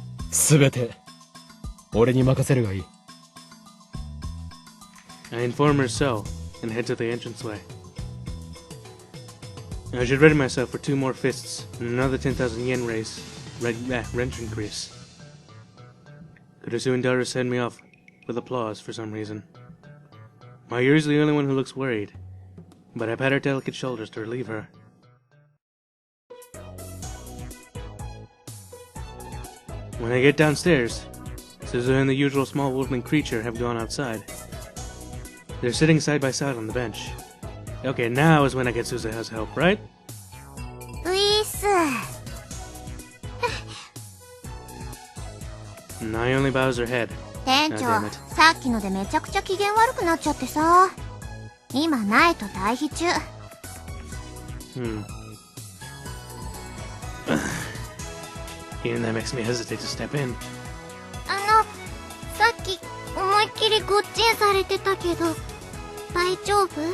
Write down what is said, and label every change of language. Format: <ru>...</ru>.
<ja>すべて俺に任せるがいい。</ja> <en>I inform her so, and head to the entranceway. I should ready myself for 2 more fists and another 10,000 yen rent increase. Kirisu and Daru send me off with applause for some reason. Mayuri is the only one who looks worried, but I pat her delicate shoulders to relieve her. When I get downstairs, Suzuha and the usual small woodland creature have gone outside. They're sitting side by side on the bench. Okay, now is when I get Suzuha's help, right?</en> <ja>ウィース。</ja> <en>And I only bows her head.</en> <ja>店長、</ja> <en>damn it.</en> <ja>さっきのでめちゃくちゃ機嫌悪くなっちゃってさ。今ないと退避中。</ja> <en>Even that makes me hesitate to step in.</en> <ja>さっき思いっきりごっちんされてたけど、大丈夫？</ja>